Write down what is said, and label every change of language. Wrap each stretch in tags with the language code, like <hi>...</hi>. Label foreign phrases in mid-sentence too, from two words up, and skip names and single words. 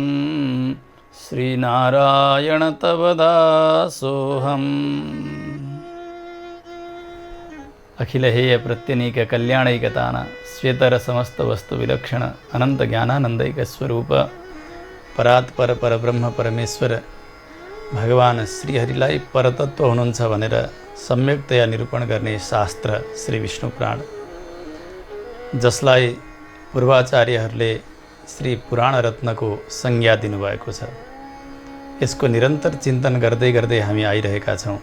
<sa>श्रीनारायण तव दासोऽहम्। अखिलहेय प्रत्यनीक कल्याणैकतान श्वेतर समस्त वस्तु विलक्षण अनंत ज्ञानानंदैक स्वरूप परात्पर परब्रह्म परमेश्वर</sa> <ne>भगवान श्रीहरिलाई परतत्व हुनुहुन्छ भनेर सम्यकतया निरूपण गर्ने शास्त्र श्री विष्णु पुराण, जसलाई पूर्वाचार्यहरूले श्री पुराण रत्नको संज्ञा दिनुभएको छ। यसको निरन्तर चिन्तन गर्दै गर्दै हामी आइरहेका छौँ।</ne>